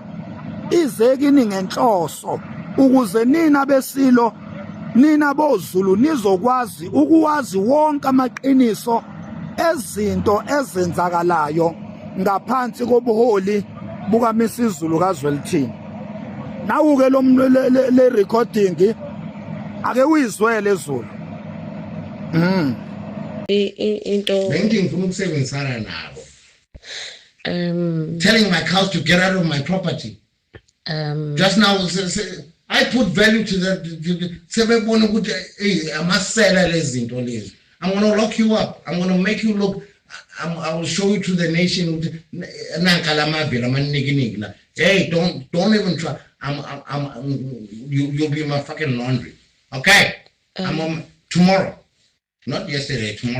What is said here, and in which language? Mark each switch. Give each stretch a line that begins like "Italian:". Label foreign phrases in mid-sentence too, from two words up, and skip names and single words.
Zulu: Ize kini ngenhloso ukuze nina besilo, nina boZulu nizokwazi ukuwazi wonke amaqiniso ezinto ezenzakalayo ngaphansi kobuholi bukaMisizulu kaZwelithini. Nawu-ke le recording ake uyizwele Zulu. Into ngifuna ukusebenzisana nabo.
English: Telling my cows to get out of my property. Just now I put value to that.
Zulu: Sebebona ukuthi amasela lezi zinto lezi.
English: I'm going to lock you up. I'm going to make you look. I will show you to the nation. Hey, don't even try. You'll be my fucking laundry. Okay? I'm on tomorrow. Not yesterday, tomorrow.